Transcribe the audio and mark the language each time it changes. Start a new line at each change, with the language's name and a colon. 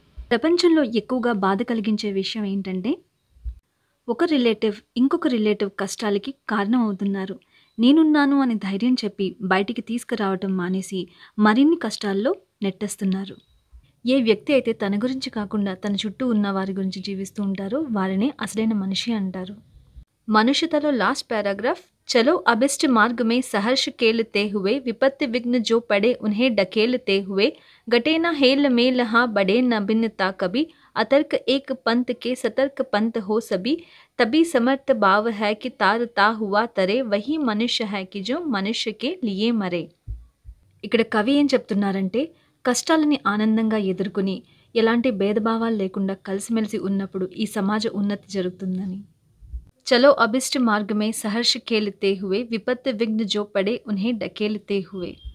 Telugu: ప్రపంచంలో ఎక్కువగా బాధ కలిగించే విషయం ఏంటంటే ఒక రిలేటివ్ ఇంకొక రిలేటివ్ కష్టాలకి కారణం అవుతున్నారు. నేనున్నాను అని ధైర్యం చెప్పి బయటికి తీసుకురావటం మానేసి మరిన్ని కష్టాల్లో నెట్టేస్తున్నారు. ఏ వ్యక్తి అయితే తన గురించి కాకుండా తన చుట్టూ ఉన్న వారి గురించి జీవిస్తూ ఉంటారో వారినే అసలైన మనిషి అంటారు. మనుష్యతలో లాస్ట్ పారాగ్రాఫ్,
Hindi: చలో అభిష్ట మార్గ మే సహర్ష కేలతే హుए, విపత్తి విఘ్న జో పడే ఉన్హే ढकेलते हुए, गटे न हेल मेल हाँ बड़े न भिन्नता कभी, अतर्क एक पंथ के सतर्क पंथ हो सभी, तभी समर्थ भाव है कि तारता हुआ तरे, वही मनुष्य है कि जो मनुष्य के लिए मरे.
Telugu: ఇక్కడ కవి ఏం చెప్తున్నారంటే కష్టాలని ఆనందంగా ఎదుర్కొని ఎలాంటి భేదభావాలు లేకుండా కలిసిమెలిసి ఉన్నప్పుడు ఈ సమాజ ఉన్నతి జరుగుతుందని.
Hindi: చలో అభిష్ట మార్గ మే సహర్ష కేలతే హుए, విపత్తు విఘ్న జో పడే ఉన్హే ढकेलते हुए.